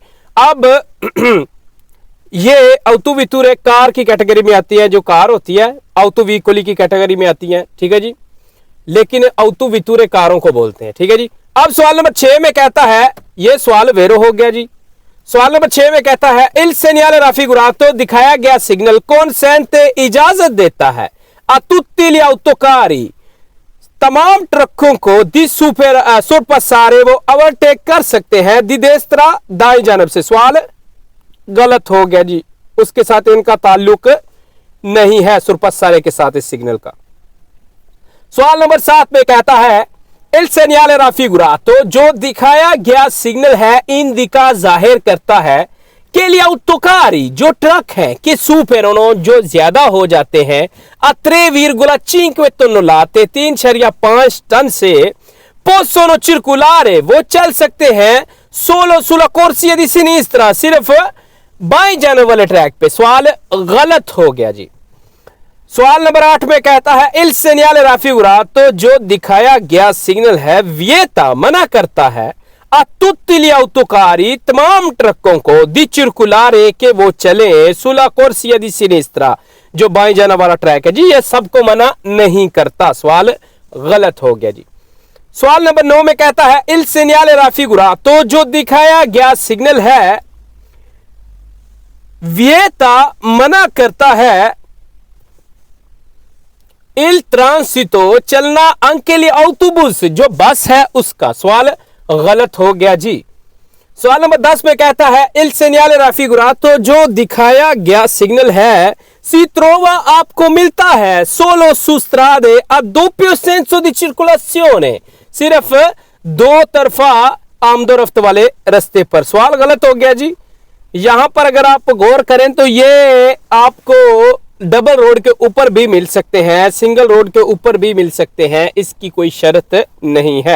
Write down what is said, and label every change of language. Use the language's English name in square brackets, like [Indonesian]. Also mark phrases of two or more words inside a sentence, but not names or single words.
[Urdu] اب یہ autovetture کار کی کیٹیگری میں آتی ہے، جو کار ہوتی ہے autoveicoli کی کیٹیگری میں آتی ہے، ٹھیک ہے جی، لیکن autovetture کاروں کو بولتے ہیں، ٹھیک ہے جی. اب سوال نمبر 6 میں کہتا ہے، یہ سوال ویرو ہو گیا جی. سوال نمبر 6 میں کہتا ہے [Italian] il segnale raffigurato [Urdu] دکھایا گیا سگنل consente اجازت دیتا ہے [Italian] a tutti gli autocarri, [Urdu] تمام ٹرکوں کو [Italian] di sorpassare [Urdu] وہ اوورٹیک کر سکتے ہیں, [Italian] di destra [Urdu] دائیں جانب سے. سوال غلط ہو گیا جی، اس کے ساتھ ان کا تعلق نہیں ہے sorpassare کے ساتھ اس سگنل کا. سوال نمبر 7 میں کہتا ہے [Italian] il segnale raffigurato, [Urdu] جو دکھایا گیا سگنل ہے، انڈیکا ظاہر کرتا ہے کے لیے autocarri، جو ٹرک ہیں، کہ superano، جو زیادہ ہو جاتے ہیں, [Italian] a 3,5 tonnellate, [Urdu] 3.5 ٹن سے [Italian] possono circolare, [Urdu] وہ چل سکتے ہیں [Italian] solo sulla corsia di sinistra, [Urdu] صرف بائیں جانے والے ٹریک پہ. سوال غلط ہو گیا جی۔ سوال نمبر 8 میں کہتا ہے [Italian] il segnale raffigurato, [Urdu] جو دکھایا گیا سگنل ہے، vieta، منع کرتا ہے, [Italian] a tutti gli autocarri, [Urdu] تمام ٹرکوں کو, [Italian] di circolare, [Urdu] کے وہ چلے [Italian] sulla corsia di sinistra, [Urdu] جو بائیں جانے والا ٹریک ہے جی، یہ سب کو منع نہیں کرتا. سوال غلط ہو گیا جی۔ سوال نمبر 9 میں کہتا ہے [Italian] il segnale raffigurato, [Urdu] جو دکھایا گیا سگنل ہے، vieta، منع کرتا ہے, [Italian] il transito, चलना anche gli autobus, [Urdu] جو بس ہے اس کا. سوال غلط ہو گیا جی۔ سوال نمبر 10 میں کہتا ہے [Italian] il segnale raffigurato, [Urdu] جو دکھایا گیا سگنل ہے, [Italian] si trova, [Urdu] آپ کو ملتا ہے, [Italian] solo su strade a doppio senso di circolazione, [Urdu] صرف دو طرفہ آمدورفت والے راستے پر. سوال غلط ہو گیا جی. یہاں پر اگر آپ غور کریں تو یہ آپ کو [English] double road [Urdu] کے اوپر بھی مل سکتے ہیں, [English] single road [Urdu] کے اوپر بھی مل سکتے ہیں، اس کی کوئی شرط نہیں ہے.